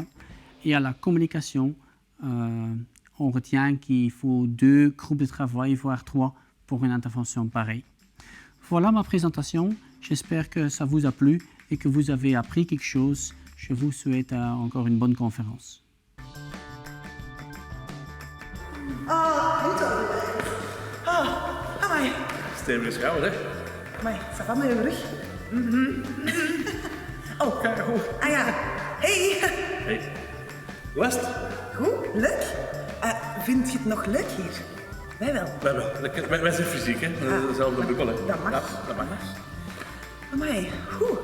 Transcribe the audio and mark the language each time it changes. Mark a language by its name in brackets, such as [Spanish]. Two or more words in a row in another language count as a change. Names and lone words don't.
[French] Et à la communication, on retient qu'il faut 2 groupes de travail, voire 3 pour une intervention pareille. Voilà ma présentation. J'espère que ça vous a plu et que vous avez appris quelque chose. Je vous souhaite encore une bonne conférence. [Dutch] Amai. Steven is gauw, hè? Amai, [French] ça va [Dutch] mijn rug? Oh, Kijk, goed. ah ja. Hey. Hey. Hoe was het? Goed, leuk. Vind je het nog leuk hier? Wij wel. Wij zijn fysiek, hè? Dezelfde bubbel, hè? Dat mag. Ja, dat mag. Amai, goed.